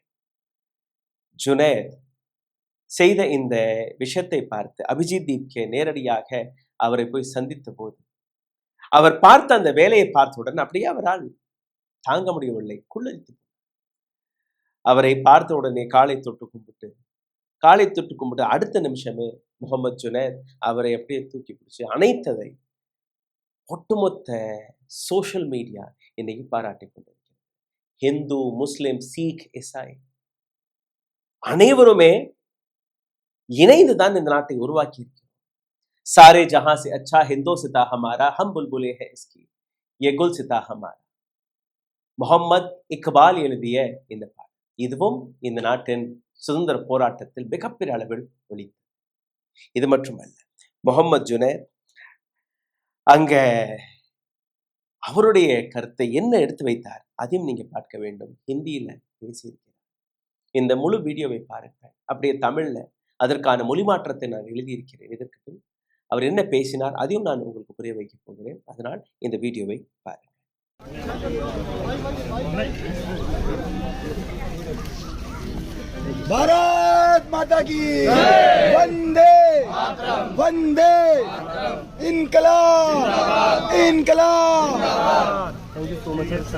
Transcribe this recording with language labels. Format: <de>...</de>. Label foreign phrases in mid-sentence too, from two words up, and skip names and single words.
<ta>ஜுனேத் செய்த இந்த விஷயத்தை பார்த்து அபிஜித் தீப்கே நேரடியாக அவரை போய் சந்தித்த போது அவர் பார்த்த அந்த வேலையை பார்த்தவுடன் அப்படியே அவரால் தாங்க முடியவில்லை, குள்ளரித்து அவரை பார்த்த உடனே காலை தொட்டு கும்பிட்டு அடுத்த நிமிஷமே முகமது ஜுனேத் அவரை அப்படியே தூக்கி பிடிச்சு அனைத்ததை ஒட்டுமொத்த</ta> <en>social media</en> <ta>இன்னைக்கு பாராட்டி கொண்டிருக்கிறது. ஹிந்து, முஸ்லிம், சீக், இசாய் அனைவருமே இணைந்துதான் இந்த நாட்டை உருவாக்கி இருக்கிறோம்.</ta> <hi>सारे जहां से अच्छा हिंदोसिता हमारा, हम बुलबुले हैं इसकी, ये गुलसिता हमारा.</hi> <ta>முகம்மது இக்பால் எழுதிய இந்த பாடல், இதுவும் இந்த நாட்டின் சுதந்திர போராட்டத்தில் மிகப்பெரிய அளவில் ஒலித்தது. இது மட்டுமல்ல, முகமது ஜுனேத் அங்க அவருடைய கருத்தை என்ன எடுத்து வைத்தார் அதையும் நீங்க பார்க்க வேண்டும். ஹிந்தியில பேசியிருக்கிறார். இந்த முழு வீடியோவை பாருங்கள். அப்படியே தமிழ்ல அதற்கான மொழி மாற்றத்தை நான் எழுதியிருக்கிறேன். இதற்கு பின் அவர் என்ன பேசினார் அதையும் நான் உங்களுக்கு புரிய வைக்க போகிறேன். அதனால் இந்த வீடியோவை பாருங்கள்.</ta> <hi>भारत माता की वंदे वंदे इनकलाब इनकलाब.</hi> <en>Thank you so much sir.</en>